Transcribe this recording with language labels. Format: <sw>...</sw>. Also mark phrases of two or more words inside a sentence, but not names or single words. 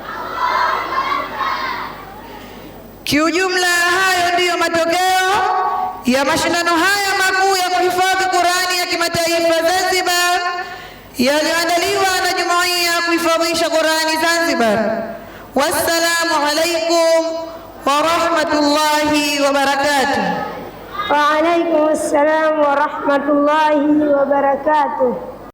<sw>Kiujumla, hayo ndiyo matokeo ya mashindano haya makuu ya kuhifadhi Qur'ani ya kimataifa Zanzibar yaliyoandaliwa na Jumuiya ya kuhifadhisha Qur'ani Zanzibar.</sw> <ar>والسلام عليكم ورحمة الله وبركاته. وعليكم السلام ورحمة الله وبركاته.</ar>